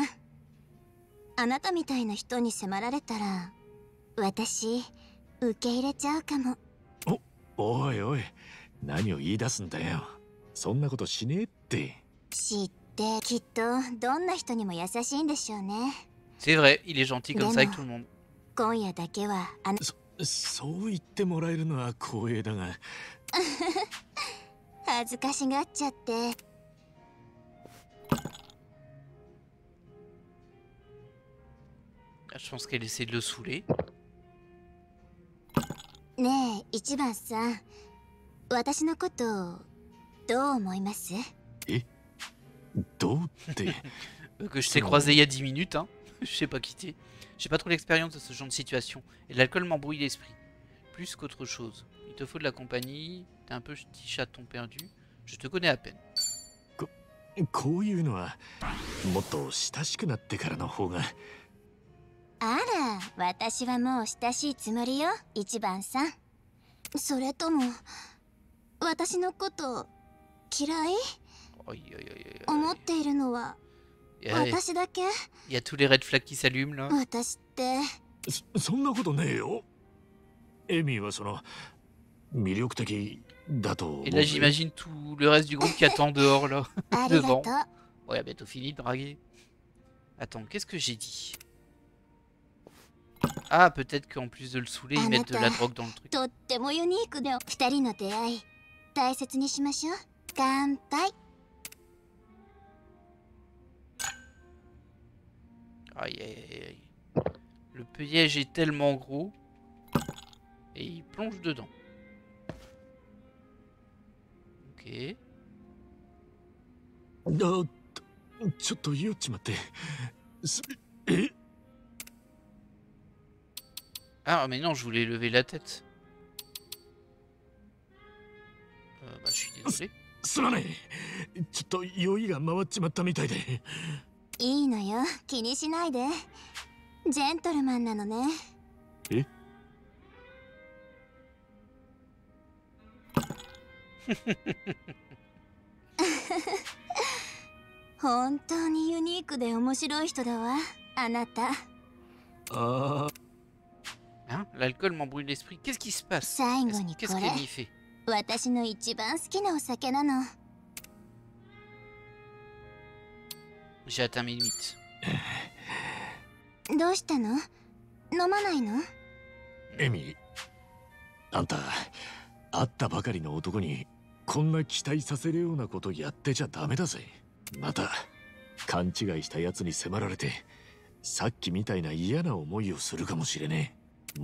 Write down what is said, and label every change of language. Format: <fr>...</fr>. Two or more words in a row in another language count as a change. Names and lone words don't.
<ja>あなたみたいな人に迫られたら、私受け入れちゃうかも。おいおい、何を言い出すんだよ。そんなことしねえって。知ってきっとどんな人にも優しいんでしょうね。</ja> <fr>C'est vrai, il est gentil comme ça avec tout le monde.</fr> <ja>今夜だけはそう言ってもらえるのは光栄だが。恥ずかしがっちゃって。</ja> <fr>Je pense qu'elle essaie de le saouler.</fr> <ja>ねえ一番さん、私のことどう思います？どうって。</ja> <fr>Que je t'ai croisé il y a 10 minutes, hein. Je sais pas qui t'es. J'ai pas trop l'expérience de ce genre de situation. Et l'alcool m'embrouille l'esprit. Plus qu'autre chose. Il te faut de la compagnie. T'es un peu petit chaton perdu. Je te connais à peine.</fr> <ja>こういうのはもっと親しくなってからの方が。あら、私はもう親しいつもりよ、一番さん。それとも私のこと嫌い？思っているのは私だけ？</ja> <fr>Il y a tous les</fr> <en>red flags</en> <fr>qui s'allument là.</fr> <ja>私ってそんなことねえよ。エミはその魅力的だと。</ja> <fr>Et là j'imagine tout le reste du groupe qui attend dehors là. Devant. Ouais, bientôt fini de draguer. Attends, qu'est-ce que j'ai dit? Ah, peut-être qu'en plus de le saouler, ils mettent de la drogue dans le truc.</fr> <ja>とってもユニークで、二人の出会い大切にしましょう。乾杯。</ja> <fr>Aïe aïe aïe aïe. Le piège est tellement gros. Et il plonge dedans. Ok.</fr> <ja>ちょっと酔っちまって。</ja> <fr>Ah mais non, je voulais lever la tête. Bah je suis désolé.</fr> <ja>すまねえ。ちょっと酔いが回っちまったみたいで。いいのよ、気にしないで。ジェントルマンなのね。え？本当にユニークで面白い人だわ、あなた。</ja> <fr>Hein? L'alcool m'embrouille l'esprit. Qu'est-ce qui se passe?</fr> <ja>最後にこ</ja> <fr>Qu'est-ce</fr> <ja>れ</ja> <fr>qu'elle y fait?</fr> <ja>私の一番好きなお酒なの。</ja> <fr>J'ai atteint mes limites.</fr> <ja>どうしたの？飲まないの？エミ、あんた会ったばかりの男にこんな期待させるようなことやってちゃダメだぜ。また勘違いしたやつに迫られてさっきみたいな嫌な思いをするかもしれねえ。</ja>